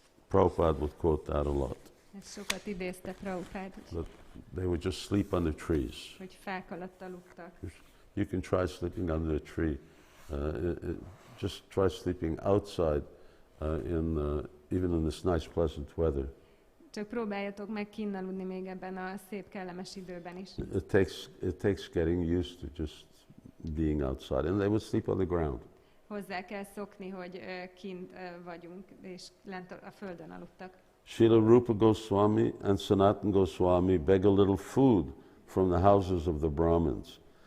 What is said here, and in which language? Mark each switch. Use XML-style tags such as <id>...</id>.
<en>Prabhupada would quote that a lot.</en> <hu>Sokat idézte Prabhupád,</hu> <en>That they would just sleep under trees.</en> <hu>hogy fák alatt aludtak.</hu> <en>You can try sleeping under a tree. Just try sleeping outside, even in this nice, pleasant weather.</en> <hu>Csak próbáljatok meg kinn aludni még ebben a szép, kellemes időben is.</hu> <en>It takes getting used to just being outside. And they would sleep on the ground.</en> <hu>Hozzá kell szokni, hogy kint vagyunk, és lent a földön aludtak.</hu> <en>Srila Rūpa Gosvāmī and Sanatana Gosvāmī beg a little food from the houses of the Brahmins.</en>